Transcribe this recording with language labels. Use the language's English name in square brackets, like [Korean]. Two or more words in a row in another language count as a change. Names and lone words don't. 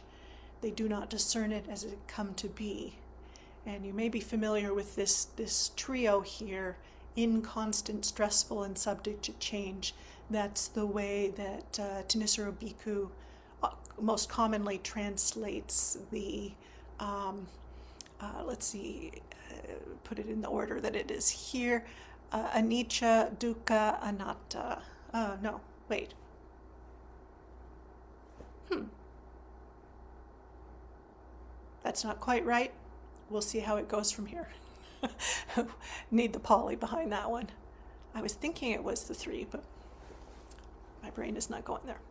[English] They do not discern it as it come to be. And you may be familiar with this trio here, inconstant, stressful, and subject to change. That's the way that Thanissaro Bhikkhu most commonly translates the, put it in the order that it is here, [Pali] anicca, dukkha, anatta. [English] No, wait. That's not quite right. We'll see how it goes from here. Need the Pali behind that one. I was thinking it was the 3, but my brain is not going there.